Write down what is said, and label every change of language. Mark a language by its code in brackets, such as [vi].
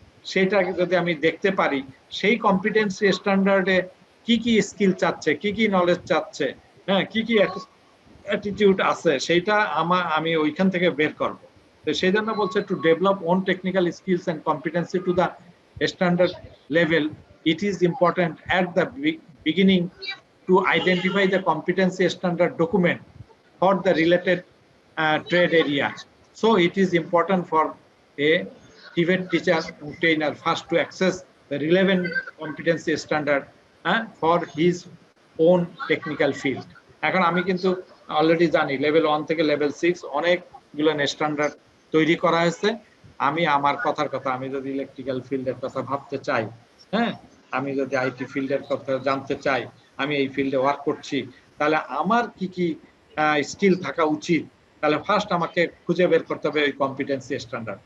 [bn] সেটাকে যদি আমি দেখতে পারি, সেই কম্পিটেন্সি স্ট্যান্ডার্ডে কি কি স্কিল চাচ্ছে, কি কি নলেজ চাচ্ছে, হ্যাঁ, কি কি অ্যাটিটিউড আছে, সেইটা আমি ওইখান থেকে বের করব। তো সেই জন্য বলছে [en] To develop own technical skills and competency to the standard level, it is important at the beginning to identify the competency standard document for the related trade area. So it is important for a TVET teacher and trainer first to access the relevant competency standard for his own technical field. [bn] এখন আমি কিন্তু already জানি level 1 থেকে level 6 অনেকগুলো standard তৈরি করা হয়েছে। আমি আমার কথার কথা, আমি যদি ইলেকট্রিক্যাল ফিল্ডের কথা ভাবতে চাই, হ্যাঁ, আমি যদি আইটি ফিল্ডের কথা জানতে চাই, আমি এই ফিল্ডে ওয়ার্ক করছি, তাহলে আমার কি কি স্কিল থাকা উচিত, তাহলে ফার্স্ট আমাকে খুঁজে বের করতে হবে ওই কম্পিটেন্সি স্ট্যান্ডার্ড।